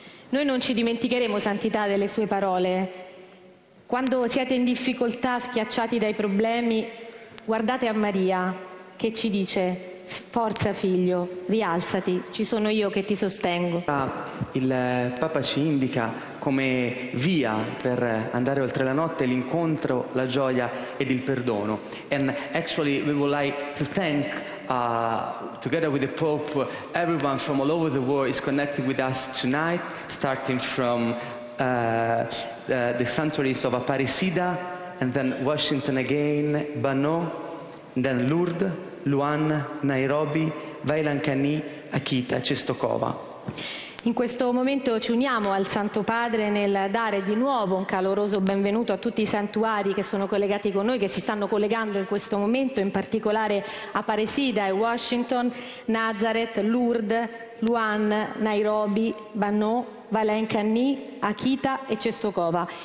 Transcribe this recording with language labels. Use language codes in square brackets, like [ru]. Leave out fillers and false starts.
[it] Noi non ci dimenticheremo, Santità, delle sue parole. Quando siete in difficoltà, schiacciati dai problemi, guardate a Maria che ci dice: forza figlio, rialzati, ci sono io che ti sostengo. Il Papa ci indica come via per andare oltre la notte l'incontro, la gioia ed il perdono. [en] And actually we would like to thank together with the Pope, everyone from all over the world is connected with us tonight, starting from the sanctuaries of Aparecida, and then Washington again, Bano, and then Lourdes, Luan, Nairobi, Vailankani, Akita, Cestokova. [it] In questo momento ci uniamo al Santo Padre nel dare di nuovo un caloroso benvenuto a tutti i santuari che sono collegati con noi, che si stanno collegando in questo momento, in particolare a Aparecida e Washington, Nazareth, Lourdes, Luan, Nairobi, Bano, Vailankani, Akita e Cestokova.